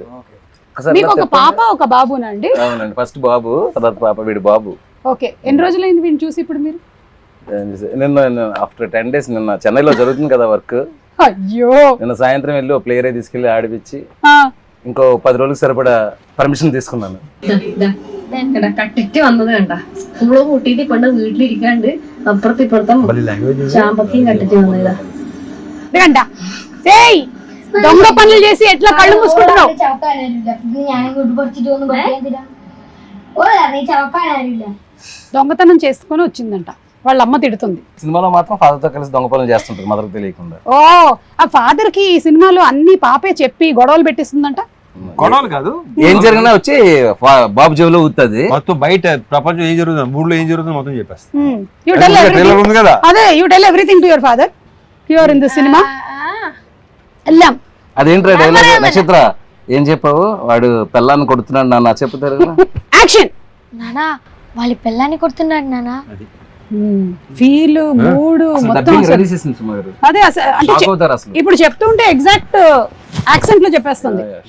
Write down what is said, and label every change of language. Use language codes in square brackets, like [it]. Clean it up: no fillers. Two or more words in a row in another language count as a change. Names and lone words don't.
[te] మీకు ఒక పాప ఒక బాబునండి? అవునండి, ఫస్ట్ బాబు, తర్వాత పాప, వీడు బాబు. ఓకే, ఎన్ని రోజులైంది వీడిని చూసి ఇప్పుడు మీరు? నిన్న [en] after 10 days, [te] నిన్న చెన్నైలో జరుగుతుంది కదా వర్క్. అయ్యో, నిన్న సాయంత్రం వెళ్ళి ఒక ప్లేయర్ తీసుకెళ్లి ఆడిపించి ఇంకో 10 రోజులకు సరిపడా పర్మిషన్ తీసుకున్నాను. [ml] കട്ടിട്ട് വന്നതുണ്ട സ്കൂള് കൂട്ടിട്ട് കൊണ്ട് വീട്ടിലിരിക്കാണ്ട് അപ്പുറത്ത് ഇപ്പുറത്തും ചാമ്പക്കയും കട്ടിട്ട് വന്നതാ. [te] దొంగ పనులు చేసి ఎట్లా కళ్ళు మూసుకుంటున్నావు? దొంగతనం చేసుకొని వచ్చిందంట. వాళ్ళ అమ్మ తిడుతుంది. సినిమాలో మాత్రం father తో కలిసి దొంగ పనులు చేస్తుంటారు మదర్కి తెలియకుండా. ఓ ఆ ఫాదర్ కి ఈ సినిమాలో అన్ని పాపే చెప్పి గొడవలు పెట్టిస్తుందంట. గొడవలు కాదు, ఏం జరిగినా వచ్చి బాబు జేబులో ఊతుంది. మొత్తం బయట ప్రపంచం ఏం జరుగుతుంది, మూడులో ఏం జరుగుతుంది మొత్తం చెప్పేస్తా. [en] you tell [te] ట్రైలర్ ఉంది కదా, [en] అదే you tell everything to your father here in this cinema. [te] ఎల్లాం. అదేంట్రా డైలాగ్ నక్షత్ర ఏం చెప్పావు? వాడు పెళ్ళాన్ని కొడుతున్నాడు నాన్న చెప్తారు. యాక్షన్. నానా వాళ్ళ పిల్లాన్ని కొడుతున్నాడు నానా. [en] feel mood [te] మొత్తం అదే అంటే ఇప్పుడు చెప్తుంటే [en] exact accent [te] లో చెప్పేస్తుంది.